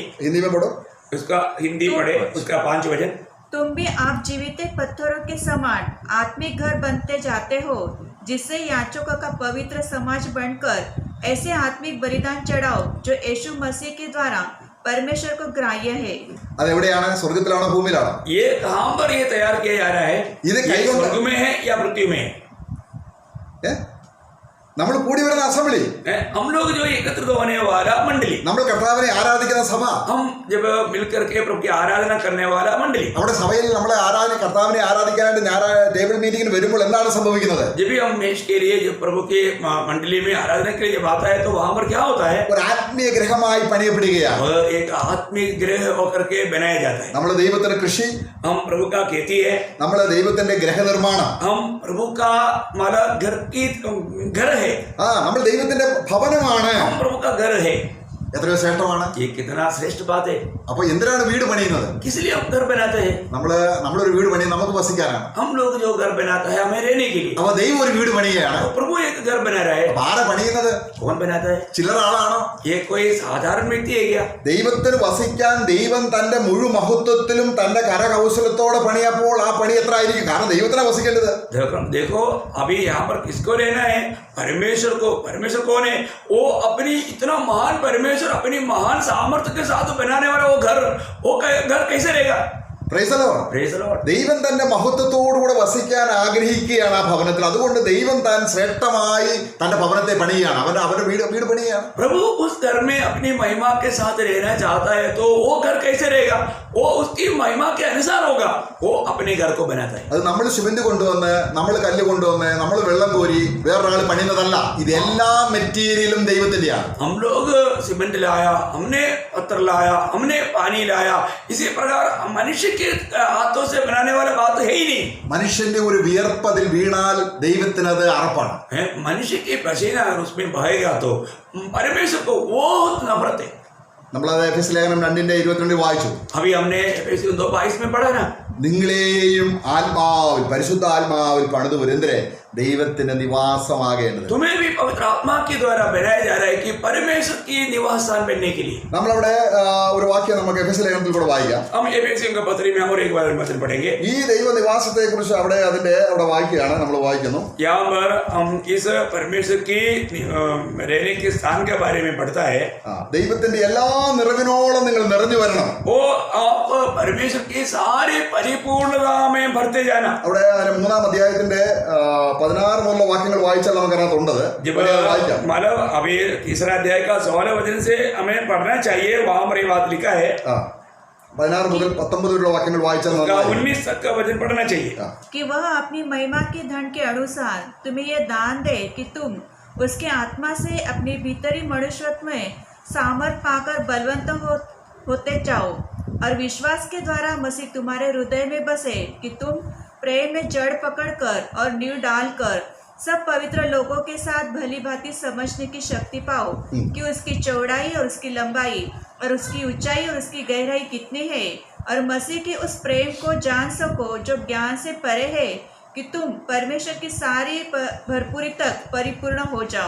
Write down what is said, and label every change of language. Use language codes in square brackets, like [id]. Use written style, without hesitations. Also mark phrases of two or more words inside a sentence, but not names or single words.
[hi] ഹിന്ദി में पढ़ो. उसका हिंदी पढ़े, उसका 5 वचन. तुम भी आप जीवित पत्थरों के समान आत्मिक घर बनते जाते हो, जिससे याचकों का पवित्र समाज बनकर ऐसे आत्मिक बलिदान चढ़ाओ जो यीशु मसीह के द्वारा परमेश्वर को ग्राह्य है. [ml] അതെവിടെയാണ്? സ്വർഗത്തിലാണോ ഭൂമിയിലാണോ? [hi] ये कहाँ पर ये तैयार किया जा रहा है? [ml] ഇത് [hi] ये [ml] കൈകൊണ്ട് [hi] स्वर्ग में है या पृथ्वी में है? [ml] നമ്മൾ കൂടി വരുന്ന അസംബ്ലി, [hi] हम लोग जो एकत्रित होने वाला मंडली, [ml] നമ്മൾ കർത്താവിനെ ആരാധിക്കുന്ന സഭ, [hi] हम जब मिलकर के प्रभु की आराधना करने वाला मंडली, [ml] നമ്മുടെ സഭയിൽ നമ്മളെ കർത്താവിനെ ആരാധിക്കാനായിട്ട് [en] table meeting [ml] വരുമ്പോൾ എന്താണ് സംഭവിക്കുന്നത്? [hi] जब भी हम मेष के लिए जब प्रभु के मंडली में आराधना के लिए जब आता है तो वहां पर क्या होता है? [ml] ഒരു ആത്മീയ ഗ്രഹമായി പണിയപ്പെടുകയാണ്. [hi] वह एक आत्मिक गृह होकर के बनाया जाता है. [ml] നമ്മൾ ദൈവത്തിന്റെ കൃഷി, [hi] हम प्रभु का खेती है, [ml] നമ്മൾ ദൈവത്തിന്റെ ഗ്രഹനിർമ്മാണം, [hi] हम प्रभु का हमारा घर है, [ml] നമ്മൾ ദൈവത്തിന്റെ ഭവനമാണ്. [hi] हम प्रभु का घर है. [ml] എത്രയോ ശ്രേഷ്ഠമാണ്. [hi] ये कितना श्रेष्ठ बात है. [ml] അപ്പൊ എന്തിനാണ് വീട് പണിയുന്നത്? [hi] किस लिए हम घर बनाते हैं? [ml] നമ്മളൊരു വീട് പണിയും നമുക്ക് വസിക്കാനാണ്. [hi] हम लोग जो घर बनाता है हमें रहने के लिए. [ml] അപ്പൊ ദൈവം ഒരു വീട് പണിയുകയാണ്. [hi] तो प्रभु एक घर बना रहा है. [ml] അപ്പൊ ആരാ പണിയുന്നത്? [hi] कौन बनाता है? [ml] ചില്ലറ ആളാണോ? [hi] ये कोई साधारण व्यक्ति है क्या? [ml] ദൈവത്തിന് വസിക്കാൻ ദൈവം തന്റെ മുഴുമഹത്വത്തിലും തന്റെ കരകൗശലത്തോടെ പണിയപ്പോൾ ആ പണി എത്ര ആയിരിക്കും? കാരണം ദൈവത്തിനാ വസിക്കേണ്ടത്. [hi] देखो अभी यहाँ पर किसको लेना है? परमेश्वर को. परमेश्वर कौन है? वो अपनी इतना महान परमेश्वर अपनी महान सामर्थ्य के साथ बनाने वाला वो घर कैसे रहेगा? [en] Praise the Lord. Praise the Lord. [ml] ദൈവം തന്റെ മഹത്വത്തോടുകൂടെ വസിക്കാൻ ആഗ്രഹിക്കുകയാണ് ആ ഭവനത്തിൽ. അതുകൊണ്ട് ദൈവം താൻ ശ്രേഷ്ഠമായി തന്റെ ഭവനത്തെ പണിയുകയാണ്. അവന്റെ വീട് പണിയുകയാണ്. [hi] प्रभु उस घर में अपनी महिमा के साथ रहना चाहता है तो वो घर कैसे रहेगा? वो उसकी महिमा के अनुसार होगा. वो अपने घर को बनाता है. [ml] അത് നമ്മൾ സിമന്റ് കൊണ്ടുവന്ന്, നമ്മൾ കല്ല് കൊണ്ടുവന്ന്, നമ്മൾ വെള്ളം കോരി വേറൊരാൾ പണിയുന്നതല്ല. ഇതെല്ലാ മെറ്റീരിയലും ദൈവത്തിന്റെയാണ്. [hi] हम लोग सीमेंट लाया, हमने पत्थर लाया, हमने पानी लाया. इसी प्रकार मनुष्य के हाथों से बनाने वाला बात है ही नहीं. [ml] മനുഷ്യന്റെ ഒരു വിയർപ്പതിൽ വീണാൽ ദൈവത്തിനത് അറപ്പാണ്. [hi] मनुष्य की पसीना अगर उसमें बहेगा तो परमेश्वर को बहुत नफरत है. [ml] നമ്മളത് എഫെസ്യ ലേഖനം 2:22 വായിച്ചു. [hi] अभी हमने एफेसियों 2:22 में पढ़ा ना. [ml] നിങ്ങളെയും ആത്മാവിൽ, പരിശുദ്ധ ആത്മാവിൽ പണിതു വരുന്നതിരെ ദൈവത്തിന്റെ നിവാസമാകേണ്ടത്. [hi] तुम्हें भी पवित्र आत्मा के द्वारा बनाया जा रहा है कि परमेश्वर की निवास स्थान बनने के लिए. [ml] നമ്മളവിടെ ഒരു വാക്യം നമുക്ക് എഫെസ്യ ലേഖനത്തിൽ കൂടെ വായിക്കാം. [hi] हम एफेसियों के पत्री में और एक बार वचन पढ़ेंगे. [ml] ഈ ദൈവ നിവാസത്തെ കുറിച്ച് അവിടെ വായിക്കുകയാണ്. നമ്മൾ വായിക്കുന്നു. [hi] यहाँ पर हम इस परमेश्वर की रहने के स्थान के बारे में पढ़ता है. [ml] ദൈവത്തിന്റെ എല്ലാ നിറവിനോളം നിങ്ങൾ നിറഞ്ഞു വരണം. [hi] वो आप परमेश्वर की सारी परिपूर्णता में भरते जाना. [ml] അവിടെ 3-ാം അധ്യായത്തിന്റെ 16 മുതലുള്ള വാക്യങ്ങൾ വായിച്ചാൽ നമുക്ക് അതിനകത്തുണ്ടത്. വായിക്കാം. [hi] मतलब अभी तीसरा अध्याय का 16 वचन से हमें पढ़ना चाहिए. वहां पर ये बात लिखा है. [ml] 16 मुതൽ 19 വരെയുള്ള വാക്യങ്ങൾ വായിച്ചാൽ [hi] 19 तक का वचन पढ़ना चाहिए. कि वह अपनी महिमा के धन के अनुसार तुम्हें यह दान दे कि तुम उसके आत्मा से अपने भीतरी मनुष्यत्व में सामर्थ पाकर बलवंत होते जाओ और विश्वास के द्वारा मसीह तुम्हारे हृदय में बसे कि तुम प्रेम में जड़ पकड़कर और नींव डालकर सब पवित्र लोगों के साथ भली भांति समझने की शक्ति पाओ कि उसकी चौड़ाई और उसकी लंबाई और उसकी ऊंचाई और उसकी गहराई कितनी है, और मसीह के उस प्रेम को जान सको जो ज्ञान से परे है, कि तुम परमेश्वर की सारी भरपूरी तक परिपूर्ण हो जाओ.